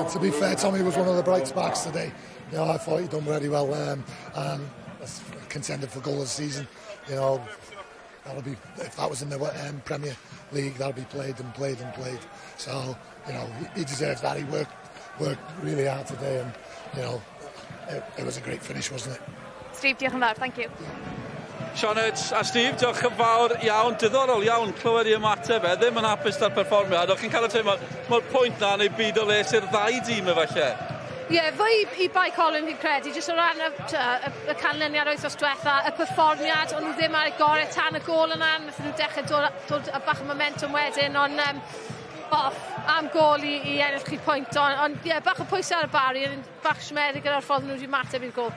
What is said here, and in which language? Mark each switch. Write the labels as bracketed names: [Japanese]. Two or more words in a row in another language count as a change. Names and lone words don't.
[English] To be fair, Tommy was one of the bright sparks today. I thought he'd done really well, and contended for goal of the season. That'll be, if that was in the Premier League, that'll be played and played and played. So, he deserves that. He worked really hard today, and it was a great finish, wasn't it? Steve, [Welsh] diolch yn fawr, [English] thank you. [Welsh] Sioned a Steve, diolch yn fawr iawn, diddorol iawn, clywed i ymateb ddim yn hapus da'r perfformiad. O'ch chi'n cael y teimlo, mae'r pwynt na neu byd o les i'r ddau dîm efallai. Fwy i bai Colwyn fi'n credu, jyst o ran y canlyniad wythnos diwetha, y perfformiad, ond nhw ddim ar y gorau tan y gol yna, nath nhw dechrau dod y bach o momentum wedyn, ond am gol i ennill chi pwynt, ond bach o pwysau ar y Barry, bach siomedig gyda'r ffordd nhw wedi mateb i'r gol.